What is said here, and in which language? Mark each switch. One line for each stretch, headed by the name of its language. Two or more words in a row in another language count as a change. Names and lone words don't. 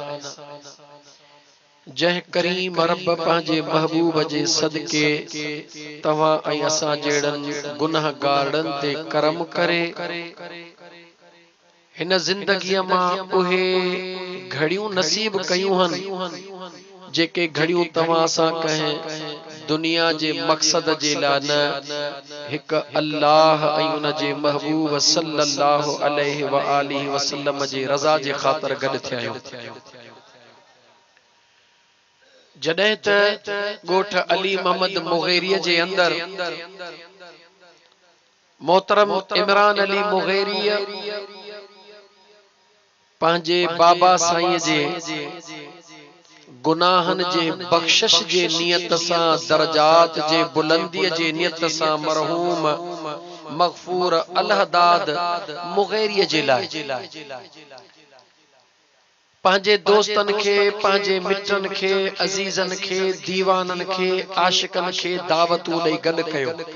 Sindhi: जह करीम रब पंहिंजे महबूब जे सदके तव्हां ऐं असां जहिड़नि गुनाहगारनि ते करम करे हिन ज़िंदगीअ मां उहे घड़ियूं नसीब कयूं हन जेके घड़ियूं तव्हां सां कंहिं दुनिया जे मक़सद जे लाइ न, हिक अल्लाह ऐं उन जे महबूब
Arabic: صلى الله عليه وآله وسلم
Sindhi: जे रज़ा जे ख़ातिर गॾु थिया आहियूं। जॾहिं त ॻोठ अली मोहम्मद मुग़ेरी जे अंदर मोहतरम इमरान अली मुग़ेरी पंहिंजे बाबा साईं जे गुनाहन जे बख्शिश जे नियत सां, दरजात जे बुलंदीअ जे नियत सां मरहूम मग़फूर अलहदाद मुग़ेरी जे लाइ पंहिंजे दोस्तन खे, पंहिंजे मित्रन खे, अजीजन खे, दीवानन खे, आशिकन खे दावतूं ॾेई गॾु कयो।